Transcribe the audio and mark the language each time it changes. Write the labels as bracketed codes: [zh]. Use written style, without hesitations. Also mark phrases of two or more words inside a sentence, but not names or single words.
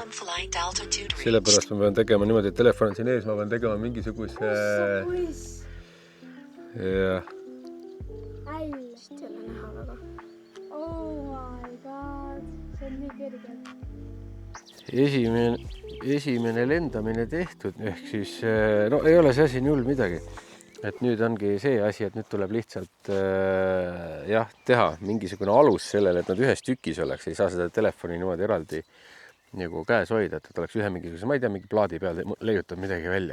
[et] tegema niimoodi, et telefon on siin ees, ma pean tegema mingisuguse Hästi ei ole näha väga. [en] Oh my god, [et] see on nii kerge. Esimene lendamine tehtud, ehk siis ei ole see asi nii hull midagi. Et nüüd ongi see asi, et nüüd tuleb lihtsalt teha mingisugune alus sellele, et nad ühes tükis oleks. Ei saa seda telefoni niimoodi eraldi nagu käes hoida, et oleks ühe mingisuguse, ma ei tea, mingi plaadi peal leiutab midagi välja.